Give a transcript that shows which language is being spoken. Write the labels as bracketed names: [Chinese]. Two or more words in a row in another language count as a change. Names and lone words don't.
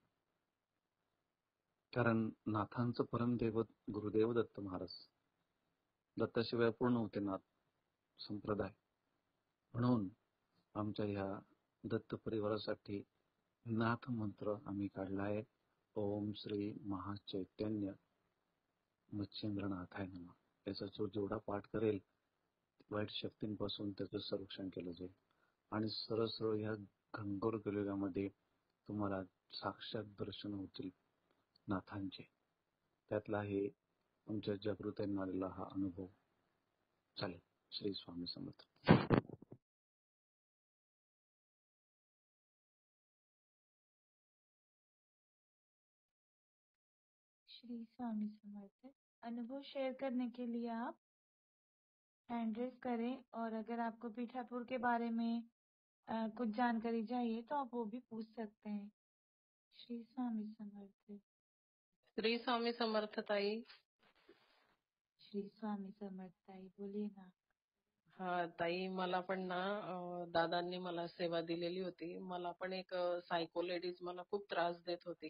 [Marathi] कारण नाथांचं परमदैवत गुरुदेव दत्त महाराज. दत्ताशिवाय पूर्ण होते नाथ संप्रदाय. म्हणून आमच्या ह्या दत्त परिवारासाठी नाथ मंत्र आम्ही काढलाय. [Sanskrit] ओम श्री महाचैतन्य मच्छिंद्रनाथाय नमः. [Marathi] याचा जो जेवढा पाठ करेल वाईट शक्तींपासून त्याचं संरक्षण केलं जाईल आणि सरळ सरळ ह्या घनघोर कलियुगामध्ये तुम्हाला साक्षात दर्शन होतील नाथांचे. त्यातला हे आमच्या जागृतांना आलेला हा अनुभव. चालेल. श्री स्वामी समर्थ. श्री स्वामी समर्थ. [Hindi] अनुभव शेयर करने के लिए आप [English] hand raise [Hindi] करें, और अगर आपको पीठापुर के बारे में कुछ जानकारी चाहिए तो आप वो भी पूछ सकते हैं. [Marathi] श्री स्वामी समर्थ. श्री स्वामी समर्थ ताई. श्री स्वामी समर्थ ताई, [Hindi] बोलिए ना. [Marathi] हा ताई, मला पण ना दादांनी मला सेवा दिलेली होती. मला पण एक [English] psycho ladies [Marathi] मला खूप त्रास देत होती.